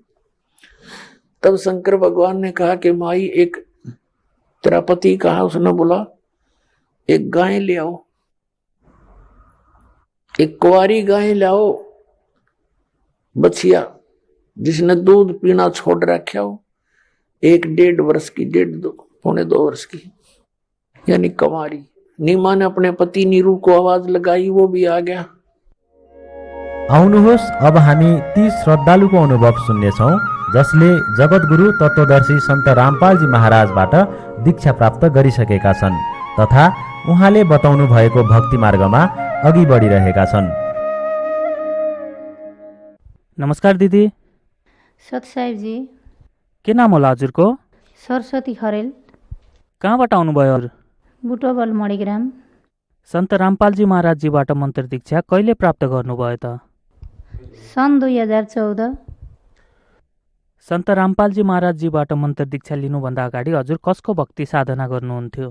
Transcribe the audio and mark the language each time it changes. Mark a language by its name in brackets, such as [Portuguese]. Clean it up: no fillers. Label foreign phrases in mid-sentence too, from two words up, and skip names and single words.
[Hindi] तब शंकर भगवान ने कहा कि माई एक तेरा पति कहा, उसने बोला एक गाय ले आओ, एक कुंवारी गाय लाओ बछिया जिसने दूध पीना छोड़ रखा हो, 1-1.5 वर्ष की, 1.5-2 वर्ष की, यानी कुंवारी। नीमा ने अपने पति नीरू को आवाज लगाई, वो भी आ गया। [Nepali] आउनुहोस् अब हामी ती श्रद्धालुको अनुभव सुन्नेछौँ जसले जगतगुरु तत्वदर्शी सन्त रामपालजी महाराजबाट दीक्षा प्राप्त गरिसकेका छन् तथा उहाँले बताउनु भएको भक्ति मार्गमा अघि बढिरहेका छन्। नमस्कार दिदी। सत साहेब जी। के नाम होला हजुरको? सरस्वती खरेल। कहाँबाट आउनुभयो? बुटोबल मणिग्राम। सन्त रामपालजी महाराजजीबाट मन्त्र दीक्षा कहिले प्राप्त गर्नुभयो त? सन् 2014। सन्त रामपालजी महाराजजीबाट मन्त्र दीक्षा लिनुभन्दा अगाडि हजुर कसको भक्ति साधना गर्नुहुन्थ्यो?